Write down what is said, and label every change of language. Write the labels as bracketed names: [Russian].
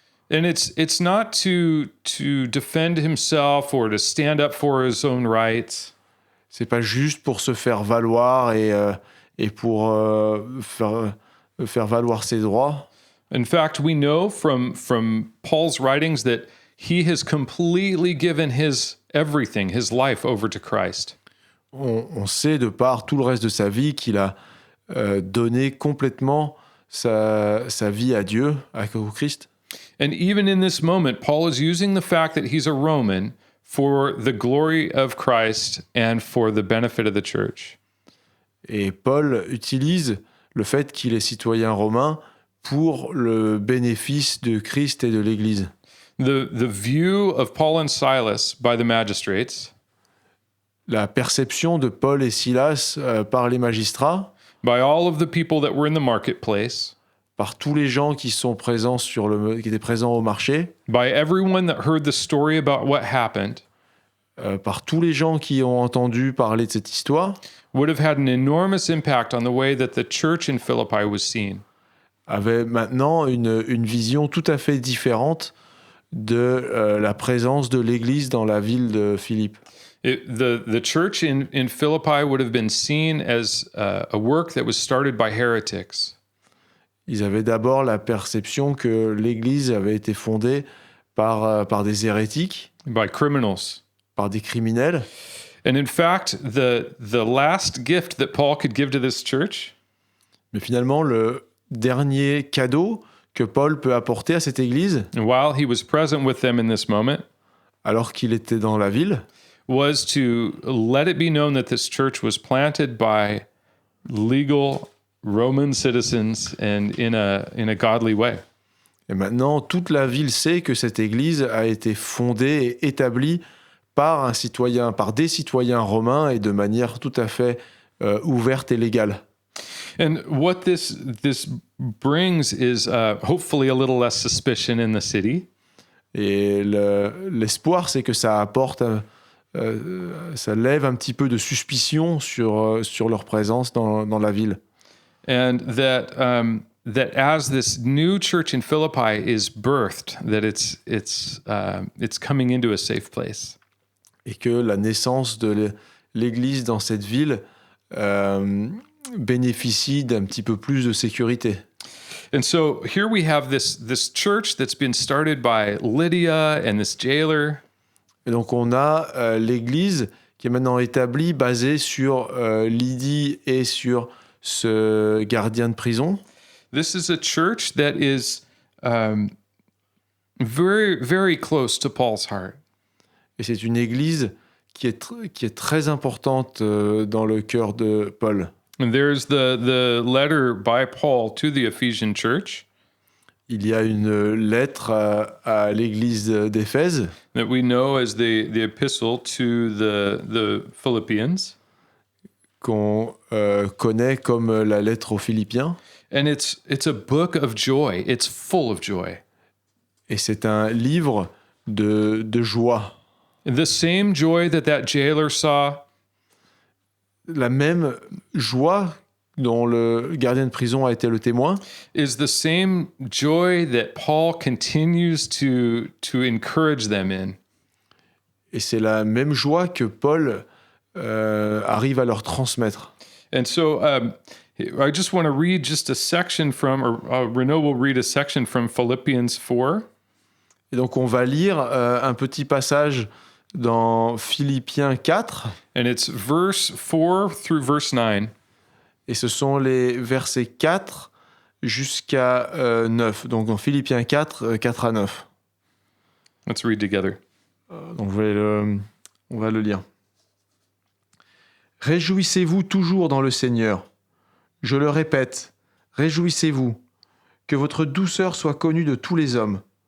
[English] And it's not to defend himself or to stand up for his own rights. [French] C'est pas juste pour se faire valoir et pour faire valoir ses droits. [English] In fact, we know from Paul's writings that he has completely given his everything, his life over to Christ. [French] On sait de par tout le reste de sa vie qu'il a donné complètement sa vie à Dieu, au Christ. [English] And even in this moment, Paul is using the fact that he's a Roman for the glory of Christ and for the benefit of the church. [French] Et Paul utilise le fait qu'il est citoyen romain pour le bénéfice de Christ et de l'Église. [English] The view of Paul and Silas by the magistrates, [French] La perception de Paul et Silas par les magistrats, [English] by all of the people that were in the marketplace, [French] par tous les gens qui sont présents qui étaient présents au marché, [English] by everyone that heard the story about what happened, [French] par tous les gens qui ont entendu parler de cette histoire, [English] would have had an enormous impact on the way that the church in Philippi was seen. [French] avaient maintenant une vision tout à fait différente de la présence de l'Église dans la ville de Philippe. [English] The church in Philippi would have been seen as a work that was started by heretics. [French] Ils avaient d'abord la perception que l'Église avait été fondée par des hérétiques, [English] By criminals. [French] par des criminels. [English] And in fact, the last gift that Paul could give to this church [French] Mais finalement, le dernier cadeau que Paul peut apporter à cette Église, [English] while he was present with them in this moment, [French] alors qu'il était dans la ville, [English] was to let it be known that this church was planted by legal Roman citizens and in a godly way. [French] et maintenant toute la ville sait que cette Église a été fondée et établie par des citoyens romains et de manière tout à fait ouverte et légale. [English] And what this brings is hopefully a little less suspicion in the city. [French] Et l'espoir, c'est que ça apporte, ça lève un petit peu de suspicion sur leur présence dans la ville. [English] And that as this new church in Philippi is birthed, that it's coming into a safe place. [French] Et que la naissance de l'Église dans cette ville bénéficie d'un petit peu plus de sécurité. [English] And so here we have this church that's been started by Lydia and this jailer. [French] Et donc on a l'Église qui est maintenant établie, basée sur Lydie et sur ce gardien de prison. [English] This is a church that is very, very close to Paul's heart. [French] Et c'est une Église qui est très importante dans le cœur de Paul. [English] And there's the letter by Paul to the Ephesian church [French] Il y a une lettre à l'Église d'Éphèse [English] that we know as the epistle to the Philippians. [French] qu'on connaît comme la lettre aux Philippiens. [English] And it's a book of joy. It's full of joy. [French] Et c'est un livre de joie. [English] The same joy that jailer saw [French] La même joie dont le gardien de prison a été le témoin [English] is the same joy that Paul continues to encourage them in. [French] et c'est la même joie que Paul arrive à leur transmettre. [English] And so I just want to read just a section from, or Renaud will read a section from Philippians 4. [French] Et donc on va lire un petit passage dans Philippiens 4, [English] And it's verse 4 through verse 9. [French] et ce sont les versets 4 jusqu'à 9. Donc dans Philippiens 4, 4 à 9. [English] Let's read together. [French] Donc on va le lire. Réjouissez-vous toujours dans le Seigneur. Je le répète, réjouissez-vous, que votre douceur soit connue de tous les hommes.